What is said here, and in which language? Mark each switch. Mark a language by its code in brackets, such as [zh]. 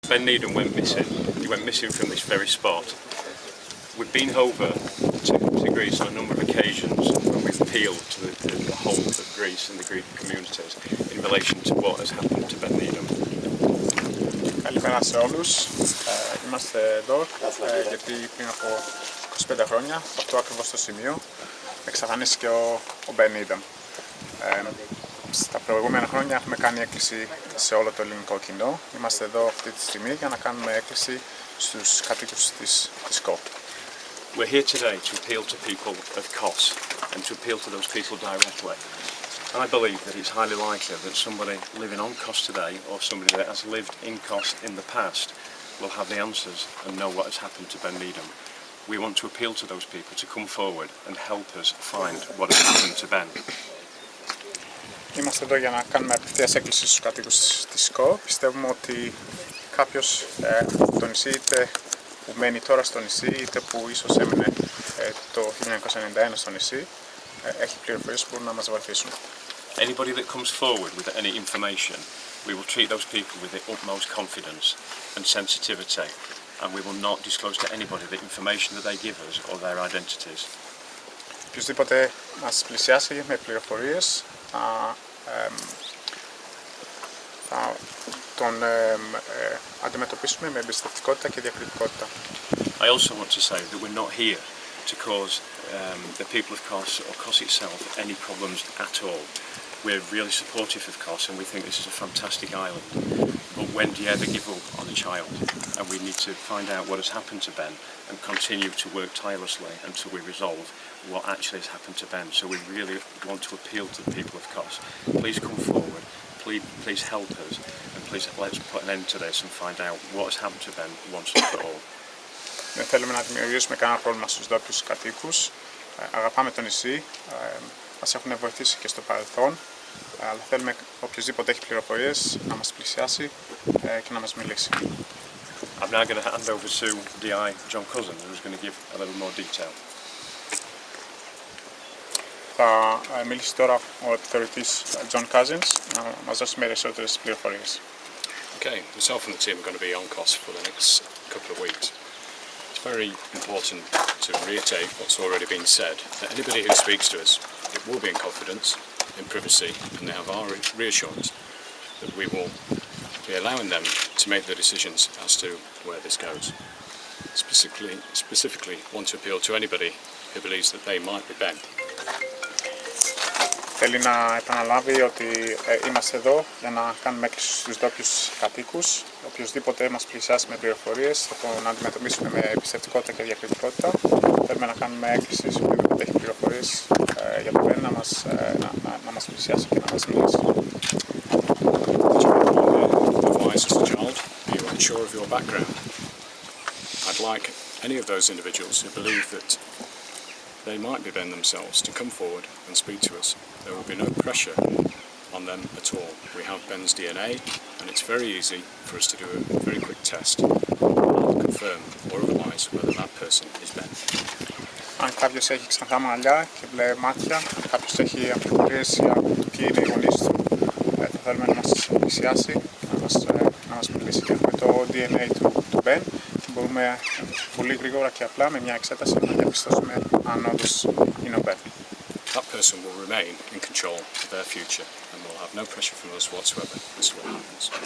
[en] Ben Needham went missing. He went missing from this very spot. We've been over to Greece on a number of occasions and we've appealed to the whole of Greece and the Greek communities in relation to what has happened to Ben Needham. [el] Καλημέρα σε όλους. Είμαστε εδώ γιατί πριν από 25 χρόνια, από αυτό ακριβώς το σημείο, εξαφανίστηκε ο Ben Needham. Στα προηγούμενα χρόνια έχουμε κάνει έκκληση σε όλο το ελληνικό κοινό. Είμαστε εδώ αυτή τη στιγμή για να κάνουμε έκκληση στους κατοίκους της ΚΟ. [en] We're here today to appeal to people of Kos and to appeal to those people directly. I believe that it's highly likely that somebody living on Kos today or somebody that has lived in Kos in the past will have the answers and know what has happened to Ben Needham. We want to appeal to those people to come forward and help us find what has happened to Ben. [el] Είμαστε εδώ για να κάνουμε απευθείας έκκληση στους κατοίκους της ΚΟ. Πιστεύουμε ότι κάποιος από το νησί, είτε που μένει τώρα στο νησί, είτε που ίσως έμεινε το 1991 στο νησί, έχει πληροφορίες που μπορούν να μας βοηθήσουν. [en] Anybody that comes forward with any information, we will treat those people with the utmost confidence and sensitivity, and we will not disclose to anybody the information that they give us or their identities. [el] Οποιοςδήποτε μας πλησιάσει με πληροφορίες, θα τον αντιμετωπίσουμε με εμπιστευτικότητα και διακριτικότητα. [en] I also want to say that we're not here to cause the people of Kos or Kos itself any problems at all. We're really supportive of Kos and we think this is a fantastic island. But when do you ever give up on a child? And we need to find out what has happened to Ben and continue to work tirelessly until we resolve what actually has happened to Ben. So we really want to appeal to the people of Kos. Please come forward, please help us, and please let's put an end to this and find out what has happened to Ben once and for all. [el] Δεν θέλουμε να δημιουργήσουμε κανένα πρόβλημα στους ντόπιους κατοίκους. Αγαπάμε το νησί, μας έχουν βοηθήσει και στο παρελθόν, αλλά θέλουμε οποιοδήποτε έχει πληροφορίες να μας πλησιάσει και να μας μιλήσει. [en] I'm now going to hand over to DI John Cousin, who's going to give a little more detail. [el] Θα μιλήσει τώρα ο επιθεωρητής John Cousins να μας δώσει περισσότερες πληροφορίες. [en] Okay, myself and the team are going to be on Kos for the next couple of weeks. It's very important to reiterate what's already been said, that anybody who speaks to us, it will be in confidence, in privacy, and they have our reassurance that we will be allowing them to make the decisions as to where this goes. Specifically want to appeal to anybody who believes that they might be Ben. [el] Θέλει να επαναλάβει ότι είμαστε εδώ για να κάνουμε έκκληση στους ντόπιους κατοίκους. Οποιοςδήποτε μας πλησιάσει με πληροφορίες θα τον αντιμετωπίσουμε με εμπιστευτικότητα και διακριτικότητα. Θέλουμε να κάνουμε έκκληση σε οποιοδήποτε έχει πληροφορίες για το Ben να μας πλησιάσει και να μας μιλήσει. [en] Advise as a child, be unsure of your background. I'd like any of those individuals who believe that they might be Ben themselves to come forward and speak to us. There will be no pressure on them at all. We have Ben's DNA and it's very easy for us to do a very quick test and confirm or otherwise whether that person is Ben. [el] Αν κάποιος έχει ξανθά μαλλιά και μπλε μάτια, αν κάποιος έχει αμφιβολίες για το ποιοι είναι οι γονείς του, θα θέλουμε να μας πλησιάσει, να μας μιλήσει. Και έχουμε το DNA του Ben και μπορούμε πολύ γρήγορα και απλά με μια εξέταση να διαπιστώσουμε αν όντως είναι ο Ben. [en] That person will remain in control of their future and will have no pressure from us whatsoever as to what happens.